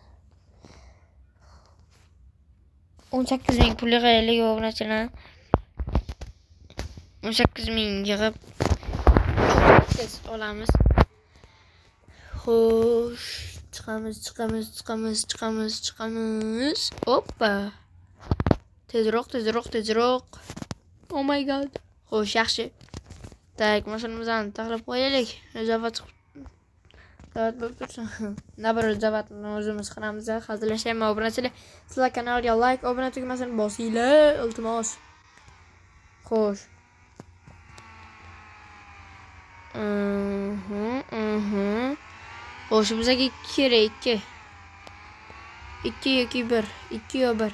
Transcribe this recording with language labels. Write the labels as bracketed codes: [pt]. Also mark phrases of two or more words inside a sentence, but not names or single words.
[uz] 18 ming pul yig'aylik obunachilar. 18 ming yig'ib tez olamiz. Xo'sh, chiqamiz. Hoppa. Tezroq. [en] Oh my god. [uz] Xo'sh, yaxshi. Tak, mashinamizni taxlab qo'yaylik. Zavat bo'lib tursin. Nabir zavatni o'zimiz qilamiz. Hazillashaymi obunachilar? Sizlar kanalga like, obuna tugmasini bosinglar, iltimos. Xo'sh. Xo'sh, bizga kerak 2 yoki 1. 2 yo 1.